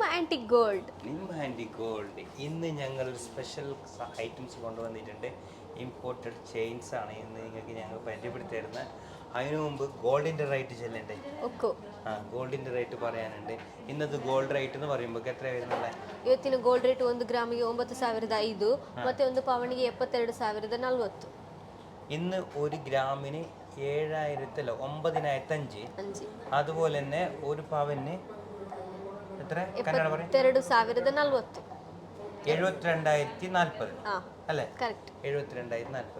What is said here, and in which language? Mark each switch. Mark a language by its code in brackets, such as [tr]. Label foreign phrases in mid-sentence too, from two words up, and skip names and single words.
[ml] ആൻറ്റി ഗോൾഡ് ഇന്ന് ഞങ്ങളൊരു [en] special items [ml] കൊണ്ടുവന്നിട്ടുണ്ട്. [en] imported chains [ml] ആണ് ഇന്ന് നിങ്ങൾക്ക് ഞങ്ങൾ പരിചയപ്പെടുത്തി തരുന്നത്. അതിനു മുമ്പ് ഗോൾഡിൻ്റെ റേറ്റ് ചെല്ലണ്ടേ? ഗോൾഡിൻ്റെ റേറ്റ് പറയാനുണ്ട്. ഇന്നത്തെ [en] gold rate [ml] എന്ന് പറയുമ്പോൾ എത്ര വരുന്നുള്ളത്? [kn] ಇವತ್ತಿನ [en] gold rate [kn] 1 ಗ್ರಾಮಿಗೆ 9,500 ಮತ್ತೆ 1 ಪವನಿಗೆ 72,040. [ml] ഇന്ന് 1 ഗ്രാമിന് 9,500. അതുപോലെ തന്നെ 1 പവന് എത്ര കന്നഡ പറയും? 72,040. 72,040 അല്ലേ? 72,040.